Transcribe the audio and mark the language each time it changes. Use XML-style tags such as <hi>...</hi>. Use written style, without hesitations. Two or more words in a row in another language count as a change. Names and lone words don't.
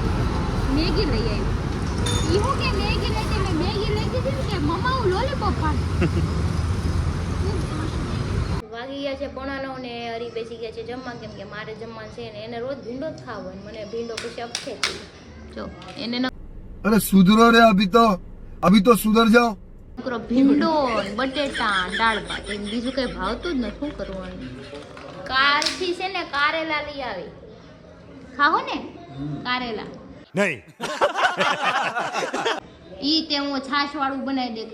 <gu>મેગી લઈ આવી. ઈ હું કે મેગી લઈ દે, મેં મેગી લઈ દીધી ને કે મમ્મા હું લોલીપોપ ફાડી. વાગી ગયા છે 9:45 ને હરી બેસી ગયા છે જમવા, કેમ કે મારે જમવાનું છે ને એને રોજ ભીંડો જ ખાવો ને મને ભીંડો પછી અપસે જો એને</gu> <hi>अरे सुधरो रे अभी तो सुधर जाओ.</hi> <gu>છોકરો ભીંડો બટેટા દાળ ભાત એમ બીજું કઈ ભાવતું જ નથી. શું કરવાનું? કારથી છે ને કારેલા લઈ આવી. ખાવો ને કારેલા?</gu> <hi>नहीं.</hi> <gu>ઈ તે હું છાશ વાળું બનાવી દે.</gu>